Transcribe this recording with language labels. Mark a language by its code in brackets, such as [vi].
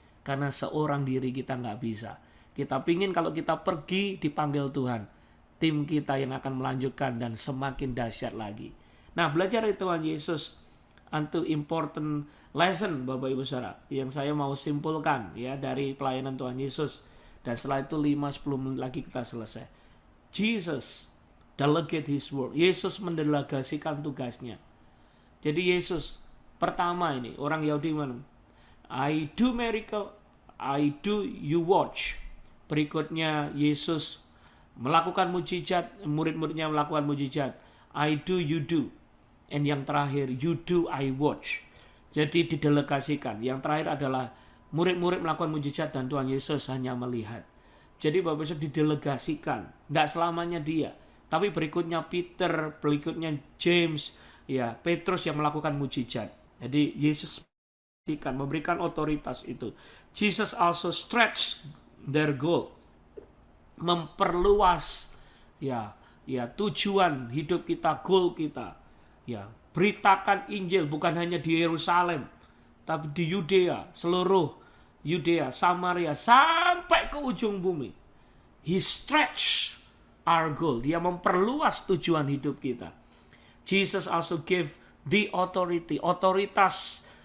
[id] Karena seorang diri kita nggak bisa. Kita pingin kalau kita pergi dipanggil Tuhan, tim kita yang akan melanjutkan dan semakin dahsyat lagi. Nah, belajar dari Tuhan Yesus, untuk [en] important lesson [id] Bapak Ibu Saudara, yang saya mau simpulkan ya dari pelayanan Tuhan Yesus. Dan setelah itu 5-10 menit lagi kita selesai. [en] Jesus delegate his work. [id] Yesus mendelegasikan tugasnya. Jadi Yesus pertama ini, orang Yahudi mana? [en] I do miracle, I do you watch. [id] Berikutnya Yesus melakukan mujizat, murid-muridnya melakukan mujizat. [en] I do, you do. [id] And yang terakhir, [en] you do, I watch. [id] Jadi didelegasikan. Yang terakhir adalah murid-murid melakukan mujizat dan Tuhan Yesus hanya melihat. Jadi Bapak Yesus didelegasikan. Tidak selamanya dia. Tapi berikutnya Peter, berikutnya James, ya Petrus yang melakukan mujizat. Jadi Yesus memberikan otoritas itu. [en] Jesus also stretch their goal, [id] memperluas ya tujuan hidup kita, goal kita. Ya, beritakan Injil bukan hanya di Yerusalem, tapi di Yudea, seluruh Yudea, Samaria, sampai ke ujung bumi. [en] He stretch our goal. [id] Dia memperluas tujuan hidup kita. [en] Jesus also gave the authority, otoritas.